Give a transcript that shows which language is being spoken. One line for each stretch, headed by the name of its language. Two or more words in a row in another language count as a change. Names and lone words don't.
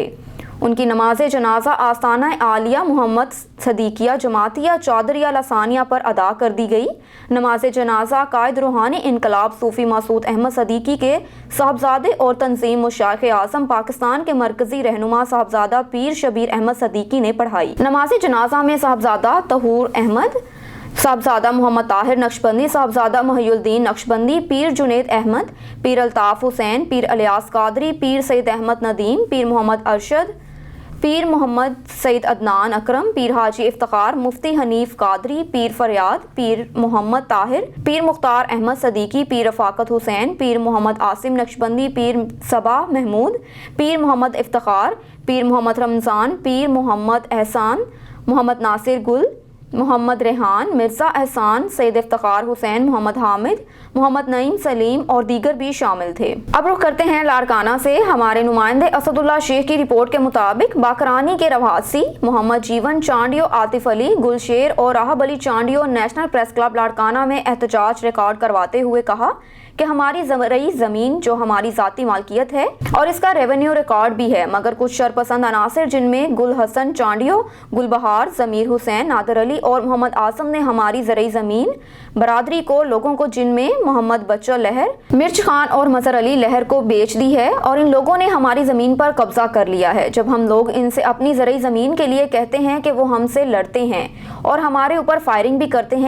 Urdu: ان کی نماز جنازہ آستانہ عالیہ محمد صدیقیہ جماعتیہ چادریہ لسانیہ پر ادا کر دی گئی. نماز جنازہ قائد روحانی انقلاب صوفی مسعود احمد صدیقی کے صاحبزادے اور تنظیم مشائخ اعظم پاکستان کے مرکزی رہنما صاحبزادہ پیر شبیر احمد صدیقی نے پڑھائی. نماز جنازہ میں صاحبزادہ تہور احمد، صاحبزادہ محمد طاہر نقشبندی، صاحبزادہ محی الدین نقشبندی، پیر جنید احمد، پیر الطاف حسین، پیر الیاس قادری, پیر سعید احمد ندیم، پیر محمد ارشد، پیر محمد سعید عدنان اکرم، پیر حاجی افتخار، مفتی حنیف قادری، پیر فریاد، پیر محمد طاہر، پیر مختار احمد صدیقی، پیر رفاقت حسین، پیر محمد عاصم نقشبندی، پیر صبا محمود، پیر محمد افتخار، پیر محمد رمضان، پیر محمد احسان، محمد ناصر گل، محمد ریحان، مرزا احسان، سید افتخار حسین، محمد حامد، محمد نعیم سلیم اور دیگر بھی شامل تھے. اب رخ کرتے ہیں لاڑکانہ سے۔ ہمارے نمائندے اسد اللہ شیخ کی رپورٹ کے مطابق باکرانی کے رواسی محمد جیون چانڈیو، عاطف علی، گل شیر اور راہب علی چانڈیو نیشنل پریس کلب لاڑکانہ میں احتجاج ریکارڈ کرواتے ہوئے کہا کہ ہماری زرعی زمین جو ہماری ذاتی ملکیت ہے اور اس کا ریونیو ریکارڈ بھی ہے، مگر کچھ شرپسند عناصر جن میں گل حسن چانڈیو، گل بہار، ضمیر حسین، نادر علی اور محمد آصم نے ہماری زرعی زمین برادری کو، لوگوں کو جن میں محمد بچہ لہر، مرچ خان اور مظہر علی لہر کو بیچ دی ہے اور ان لوگوں نے ہماری زمین پر قبضہ کر لیا ہے. جب ہم لوگ ان سے اپنی زرعی زمین کے لیے کہتے ہیں کہ وہ ہم سے لڑتے ہیں اور ہمارے اوپر فائرنگ بھی کرتے ہیں.